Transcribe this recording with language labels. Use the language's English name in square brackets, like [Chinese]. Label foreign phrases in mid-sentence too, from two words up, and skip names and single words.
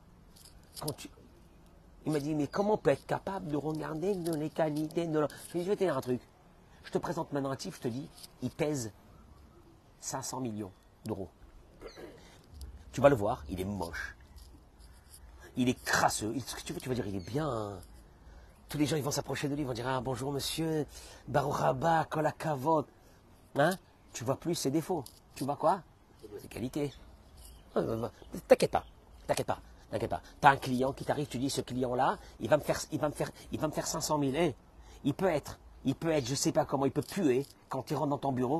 [French] Il m'a dit, mais comment on peut être capable de regarder les qualités de l'autre? Je lui ai dit, je vais te dire un truc. Je te présente maintenant un type, je te dis, il pèse 500 millions d'euros. Tu vas le voir, il est moche. Il est crasseux. Ce que tu veux, tu vas dire, il est bien. Hein. Tous les gens, ils vont s'approcher de lui, ils vont dire, ah, bonjour monsieur, [Hebrew] ברוך הבא, כל הכבוד. [French] Hein? Tu vois plus ses défauts. Tu vois quoi? Ses qualités. T'inquiète pas. T'as un client qui t'arrive, tu dis, ce client-là, il va me faire 500 000. Hein? Il peut être, je sais pas comment, il peut puer quand il rentre dans ton bureau.